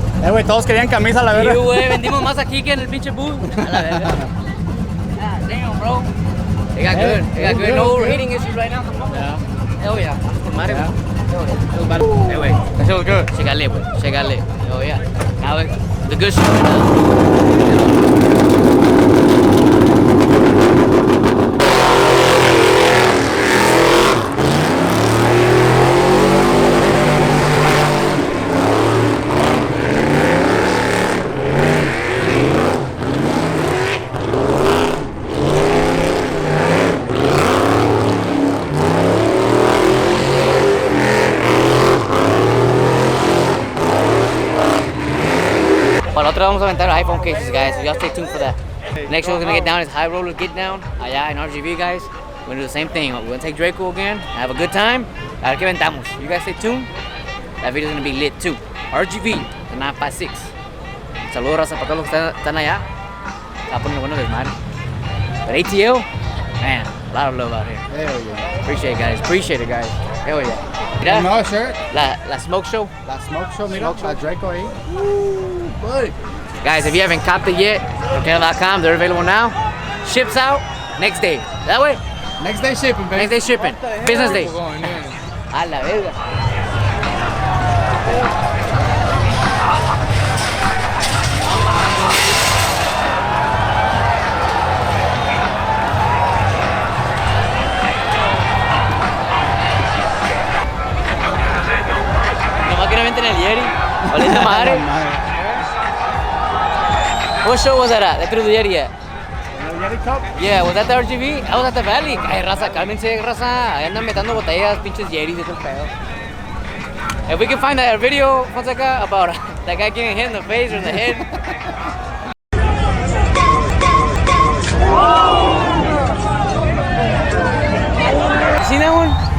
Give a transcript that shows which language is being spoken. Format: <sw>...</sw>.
<es>güey, todos querían camisa, la Sí, verdad. güey, vendimos más aquí que en el pinche booth. A la verga.</es> <en>God damn, bro. They got good. They got good. No overheating issues right now. Yeah. Hell yeah.</en> <es>Con madre, güey.</es> <en>Hey, wait, that shit was good.</en> <es>Chégale, güey. Chégale.</es> <en>Oh, yeah. Now, the good shit.</en> <es>Para la otra vamos a aventar iPhone cases, guys.</es> <en>So y'all stay tuned for that. Next one we're gonna get down is High Roller Get Down.</en> <es>Allá</es> <en>in RGV, guys. We're gonna do the same thing. We're gonna take Draco again, have a good time.</en> <es>A ver qué aventamos.</es> <en>You guys stay tuned. That video's gonna be lit too. RGV, the 956.</en> <es>Saludos, raza, para todos los que están allá. Está poniendo bueno desmadre.</es> <en>But ATL, man, a lot of love out here. Hell yeah. Appreciate it, guys. Appreciate it, guys. Hell yeah.</en> <es>Mira,</es> <en>No shirt.</en> <es>la Smoke Show. La Smoke Show, mira,</es> <en>Smoke</en> <es>la</es> <en>Show.</en> <es>Draco ahí.</es> <en>Buddy. Guys, if you haven't copped it yet, Canada.com, they're available now. Ships out next day. That way, Next day shipping, baby. next day shipping. Business day.</en> <es>A la verga. La máquina vente en el Yeti. Valiente madre.</es> <en>What show was that at? That threw the Yeti at? Yeti Cup? Yeah, was that the RGV? I was at the Valley.</en> <es>Ay, raza, cálmense, raza. Ahí andan metiendo botellas, pinches Yetis y todo el pedo.</es> <en>If we can find that video, Fonseca, about that guy getting hit in the face or in the head. You seen that one?</en>